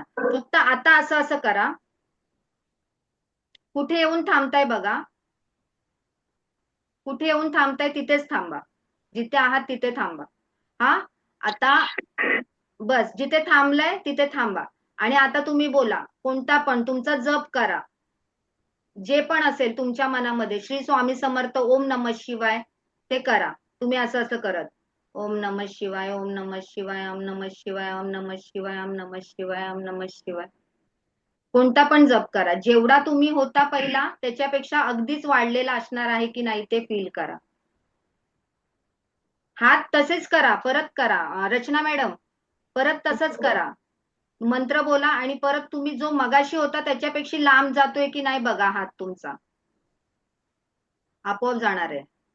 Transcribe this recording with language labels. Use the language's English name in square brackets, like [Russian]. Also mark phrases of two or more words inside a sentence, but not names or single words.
[Marathi] फक्त आता असं असं करा, कुठे येऊन थांबताय बघा, कुठे येऊन थांबताय तिथेच थांबा, जिथे आहात तिथे थांबा. हा, आता बस जिथे थांबलाय तिथे थांबा. आणि आता तुम्ही बोला, कोणता पण तुमचा जप करा, जे पण असेल तुमच्या मनामध्ये, श्री स्वामी समर्थ, [Sanskrit] ओम नमः शिवाय, [Marathi] ते करा तुम्ही असं असं करत. [Sanskrit] ओम नमः शिवाय, ओम नमः शिवाय, ओम नमः शिवाय, ओम नमः शिवाय, ओम नमः शिवाय, ओम नमः शिवाय. [Marathi] कोणता पण जप करा, जेवढा तुम्ही होता पहिला त्याच्यापेक्षा अगदीच वाढलेला असणार आहे की नाही ते फील करा. हात तसेच करा, परत करा. रचना मॅडम, परत तसंच करा. मंत्र बोला आणि परत तुम्ही जो मगाशी होता त्याच्यापेक्षा लांब जातोय की नाही बघा हात तुमचा, आपोआप जाणार आहे.